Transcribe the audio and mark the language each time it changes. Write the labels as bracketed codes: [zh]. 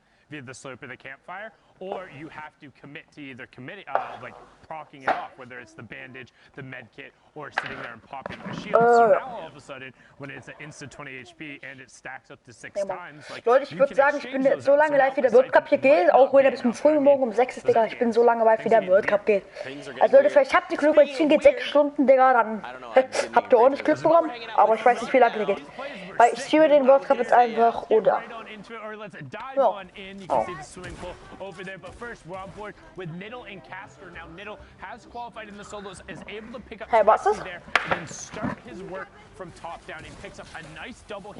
[en] Via the slope of the campfire, or you have to commit to either like proccing it off, whether it's the bandage, the med kit, or sitting there and popping the shield. So now all of a sudden, when it's an instant 20 HP and it stacks up to 6 times, like [de] Leute, ich würde sagen, ich bin so lange live, wie der World Cup hier geht, auch wenn er bis zum frühen Morgen um 6 ist, Digga. Ich bin so lange live, wie der World Cup geht. Also Leute, vielleicht habt ihr Glück, weil 10 geht 6 Stunden, Digga, dann habt ihr ordentlich Glück bekommen, aber ich weiß nicht, wie lange der geht. Weil ich streame den World Cup jetzt einfach, oder? Ja. [en] You can see the swimming pool over there, but first we're on board with Niddle and Casper. Now Niddle has qualified in the solos, is able to pick up there and then start his work from top down. He picks up a nice double hit.